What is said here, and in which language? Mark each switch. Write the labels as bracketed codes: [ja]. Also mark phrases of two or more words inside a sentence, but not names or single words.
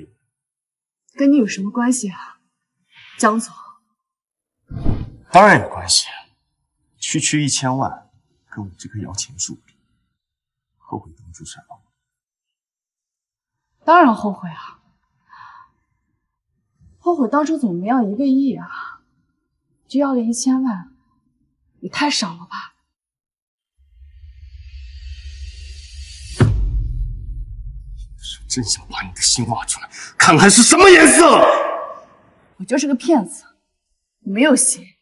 [zh] 跟你有什麼關係啊，江總？當然有關係，區區1000萬，跟我這棵搖錢樹比，后悔當初甩了我？當然後悔啊！後悔當初怎麼沒要1個億啊？就要了1000萬，也太少了吧？真想把你的心挖出來，看看是什麼顏色！我就是個騙子，沒有心。